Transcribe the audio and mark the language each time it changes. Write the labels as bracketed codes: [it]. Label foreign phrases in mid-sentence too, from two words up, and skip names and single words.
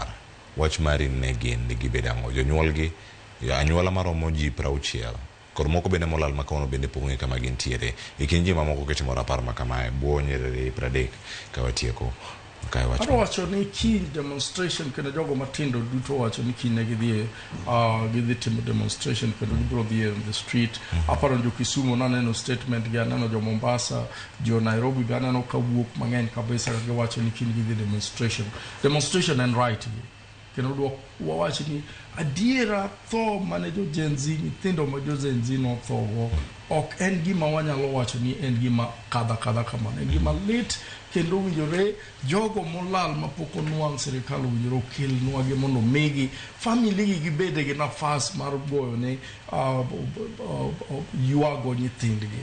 [luo] Wach mari ne gin nigi bedo ang'o? Jonyuolgi, anyuola maromo ji 60. Koro moko bende molal makawono bende pong'e kama gintiere. Ikin ji mamoko kitimo rapar ma kamae, buo nyiriri 30 ka watieko. Ado wacho ni kiny demonstration kendo jogo matindo duto wacho ni kiny gidhi timo demonstration kendo gibiro dhi [en] in the street. [luo] Aparo jo Kisumu naneno statement gi aneno jo Mombasa, jo Nairobi be aneno kawuok mang'eny kabisa giwacho ni kiny gidhi demonstration. [en] Demonstration and right gi. [luo] kendo wawach ni adiera tho mane jo Gen Z nyithindo ma jo Gen Z no tho ok en gima wanyalo wacho ni en gima kadha kamano, en gima lit kendo winjore jogo molal mapok onuang' sirikal winjore okelnwa gi mondo migi family gi gibede gi nafas mar goyo ne yuago nyithindgi.